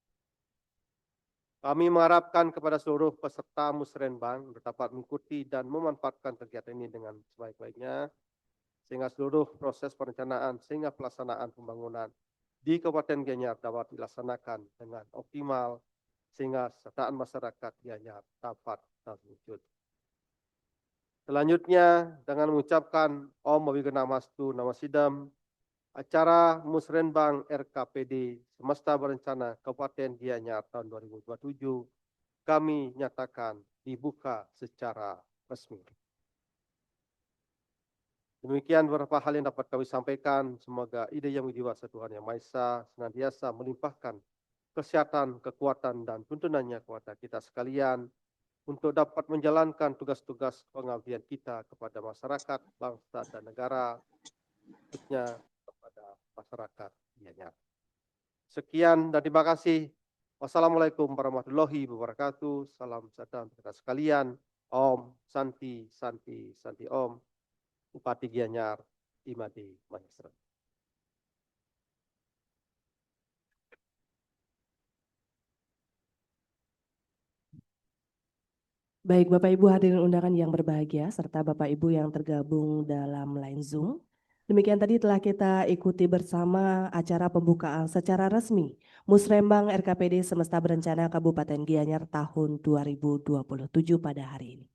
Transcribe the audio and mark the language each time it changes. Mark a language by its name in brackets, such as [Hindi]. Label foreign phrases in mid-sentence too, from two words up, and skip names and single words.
[Indonesian] Kami mengharapkan kepada seluruh peserta Musrenbang dapat mengikuti dan memanfaatkan kegiatan ini dengan sebaik-baiknya, sehingga seluruh proses perencanaan sehingga pelaksanaan pembangunan di Kabupaten Gianyar dapat dilaksanakan dengan optimal, sehingga kesejahteraan masyarakat Gianyar dapat terwujud. Selanjutnya, dengan mengucapkan [Sanskrit] ॐ अविघ्नमस्तु नमः सिद्धम्, [Indonesian] acara Musrenbang RKPD Semesta Berencana Kabupaten Gianyar tahun 2027 kami nyatakan dibuka secara resmi. Demikian beberapa hal yang dapat kami sampaikan. Semoga ide yang widiwasa Tuhan Yang Maha Esa senantiasa melimpahkan kesehatan, kekuatan, dan tuntunannya kepada kita sekalian untuk dapat menjalankan tugas-tugas pengabdian kita kepada masyarakat, bangsa, dan negara, khususnya kepada masyarakat Gianyar. Sekian dan terima kasih. [Arabic] والسلام عليكم ورحمة الله وبركاته. [Indonesian] Salam sejahtera untuk kita sekalian. [Sanskrit] ॐ शान्तिः शान्तिः शान्तिः ॐ. [Indonesian] Bupati Gianyar, Imadi Mahesra. Baik, Bapak Ibu hadirin undangan yang berbahagia, serta Bapak Ibu yang tergabung dalam line Zoom. Demikian tadi telah kita ikuti bersama acara pembukaan secara resmi Musrembang RKPD Semesta Berencana Kabupaten Gianyar tahun 2027 pada hari ini.